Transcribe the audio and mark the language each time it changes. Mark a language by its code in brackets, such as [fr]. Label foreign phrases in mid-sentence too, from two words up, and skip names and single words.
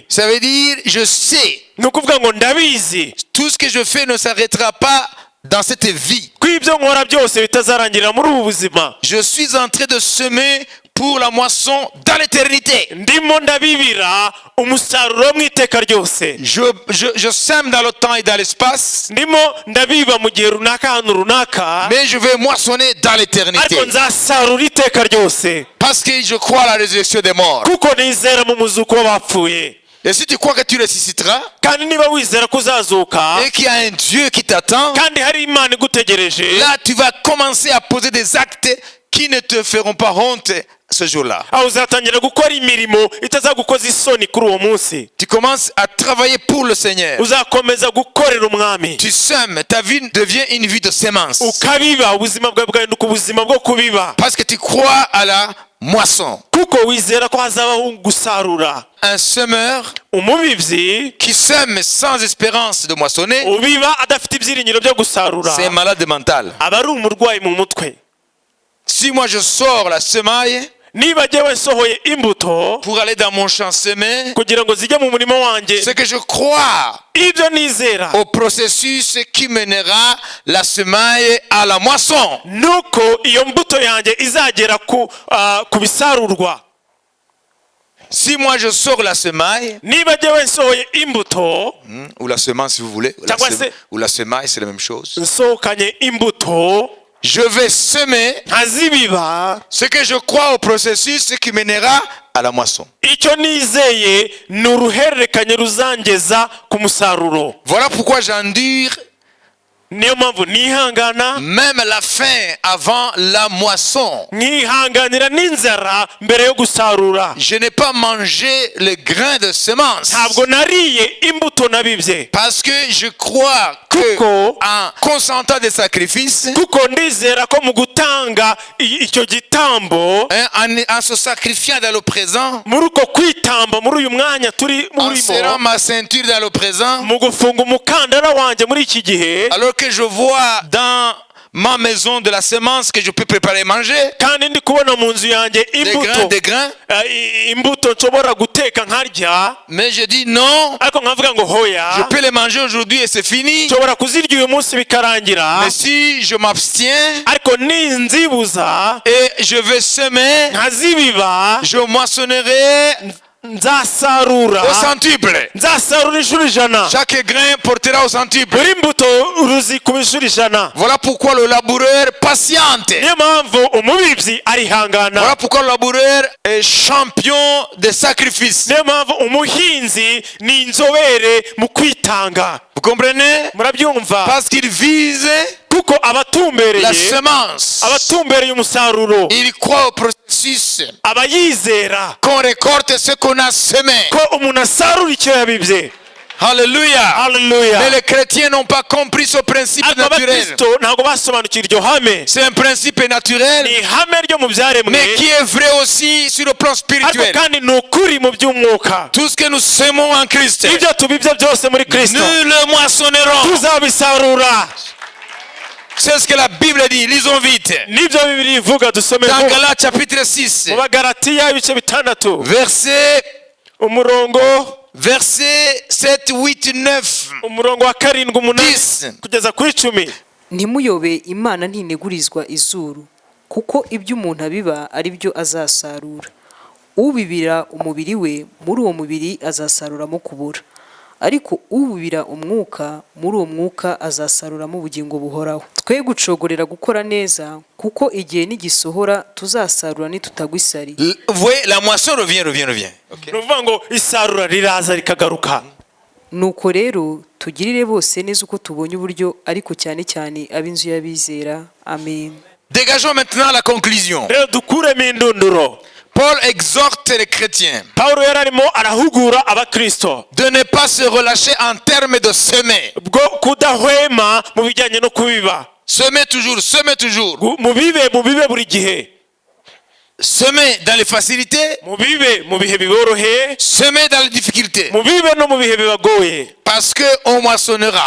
[fr] Ça veut dire, je sais, [rw] ni ukuvuga ngo ndabizi [fr] tout ce que je fais ne s'arrêtera pas dans cette vie. [rw] ko ibyo nkora byose bitazarangirira muri ubu buzima. [fr] Je suis en train de semer pour la moisson dans l'éternité. [rw] ndimo ndabibira umusaruro mu iteka ryose. [fr] Je sème dans le temps et dans l'espace, [rw] ndimo ndabiba mu gihe runaka ahantu runaka, [fr] mais je vais moissonner dans l'éternité. [rw] ariko nzasarura iteka ryose [fr] Parce que je crois à la résurrection des morts. [rw] kuko nizera mu muzuko w'abapfuye. [fr] Et si tu crois que tu ressusciteras, [rw] kandi niba wizera ko uzazuka [fr] et qu'il y a un Dieu qui t'attend, [rw] kandi hari imana igutegereje, [fr] là tu vas commencer à poser des actes qui ne te feront pas honte ce jour-là. [rw] aho uzatangira gukora imirimo itazagukoza isoni kuri uwo munsi. [fr] Tu commences à travailler pour le Seigneur. [rw] uzakomeza gukorera umwami, [fr] Tu sèmes, ta vie devient une vie de sémence. [rw] ukabiba, ubuzima bwawe bwahinduka ubuzima bwo kubiba, [fr] Parce que tu crois à la moisson. [rw] kuko wizera ko hazabaho gusarura. [fr] Un semeur [rw] umubibyi [fr] qui sème sans espérance de moissonner, [rw] ubiba adafite ibyiringiro byo gusarura [fr] c'est un malade mental. [rw] aba ari umurwayi mu mutwe. [fr] Si moi je sors la semaille [rw] niba jyewe nsohoye imbuto [fr] pour aller dans mon champ semer, [rw] kugira ngo zijye mu murimo wanjye, [fr] c'est que je crois [rw] ibyo nizera [fr] au processus qui mènera la semaille à la moisson. [rw] nuko iyo mbuto yanjye izagera ku bisarurwa. [fr] Si moi je sors la semaille, [rw] niba jyewe nsohoye imbuto [fr] ou la semence si vous voulez, ou la semaille c'est la même chose, [rw] nsohokanye imbuto [fr] je vais semer [rw] nkazibiba, [fr] ce que je crois au processus qui mènera à la moisson. [rw] icyo nizeye ni uruhererekanye ruzangeza ku musaruro. [fr] Voilà pourquoi j'endure [rw] niyo mpamvu nihangana, [fr] même la faim avant la moisson. [rw] nkihanganira n'inzara mbere yo gusarura. [fr] Je n'ai pas mangé le grain de semence [rw] ntabwo nariye imbuto nabibye, [fr] parce que je crois que [rw] Kuko- [fr] en consentant des sacrifices, [rw] kuko ndizera ko mu gutanga icyo gitambo, [fr] en se sacrifiant dans le présent, [rw] muri uko kwitamba muri uyu mwanya turi [fr] en serrant [rw] murimo, [fr] ma ceinture dans le présent, [rw] mu gufunga umukandara wanjye muri iki gihe, [fr] alors que je vois dans ma maison de la semence que je peux préparer et manger, [rw] kandi ndi kubona mu nzu yanjye [fr] des grains, [rw] imbuto nshobora guteka nkarya, [fr] mais je dis non, [rw] ariko nkavuga ngo [fr] je [rw] hoya, [fr] peux les manger aujourd'hui et c'est fini. [rw] nshobora kuzirya uyu munsi bikarangira, [fr] Mais si je m'abstiens [rw] ariko ninzibuza [fr] et je vais semer, [rw] nkazibiba, [fr] je moissonnerai [rw] nzasarura [fr] au centuple. [rw] nzasarura inshuro 100. [fr] Chaque grain portera au centuple. [rw] buri mbuto ruzikuba inshuro 100. [fr] Voilà pourquoi le laboureur patiente. [rw] niyo mpamvu umubibyi arihangana. [fr] Voilà pourquoi le laboureur est champion des sacrifices. [rw] niyo mpamvu umuhinzi ni inzobere mu kwitanga. [fr] Vous comprenez? [rw] murabyumva? [fr] Parce qu'il vise [rw] kuko abatumbereye [fr] la semence. [rw] abatumbereye umusaruro [fr] Il croit au processus [rw] abayizera [fr] qu'on récolte ce qu'on a semé. [rw] ko umuntu asarura icyo yabibye. [fr] Alléluia. [rw] Haleluya. [fr] Mais les chrétiens n'ont pas compris ce principe [rw] ariko [fr] naturel. [rw] abakristo ntabwo basobanukiwe iryo hame. [fr] C'est un principe naturel, [rw] ni ihame ryo mu byaremwe, [fr] mais qui est vrai aussi sur le plan [rw] ariko [fr] spirituel. [rw] kandi ni ukuri mu by'umwuka. [fr] Tout ce que nous semons en Christ, [rw] ibyo tubibye byose muri kristo [fr] nous le moissonnerons. [rw] tuzabisarura. [fr] C'est ce que la Bible dit. Lisons vite. [rw] nibyo bibiri ivuga dusome [fr] Dans [rw] vuba. [fr] Galates chapitre 6, [rw] mu bagalatiya ibice 6 [fr] verset verset 7, 8, 9, [rw] umurongo wa 7, 8 [fr] 10. [rw] kugeza kuri 10. ntimuyobe imana ntinegurizwa izuru kuko ibyo umuntu abiba ari byo azasarura. ubibira umubiri we muri uwo mubiri azasaruramo kubura, ariko ubibira umwuka muri uwo mwuka azasaruramo ubugingo buhoraho. Twe gucogorera gukora neza kuko igihe nigisohora tuzasarura nitutagwa isari. [fr] Vous voyez, la moisson revient. Okay. [rw] ni ukuvuga ngo isarura riraza rikagaruka. Nuko rero tugirire bose neza uko tubonye uburyo, ariko cyane cyane ab'inzu y'abizera. Amen. [fr] Dégageons maintenant la conclusion. [rw] rero dukuremo indunduro. [fr] Paul exhorte les chrétiens [rw] pawulo yari arimo arahugura abakristo [fr] de ne pas se relâcher en termes de semer. [rw] bwo kudahwema mu bijyanye no kubiba. [fr] Semer toujours. [rw] mubibe buri gihe. [fr] Semer dans les facilités, [rw] mubibe mu bihe biboroheye, [fr] semer dans les difficultés. [rw] mubibe no mu bihe bibagoye, [fr] Parce qu'on moissonnera.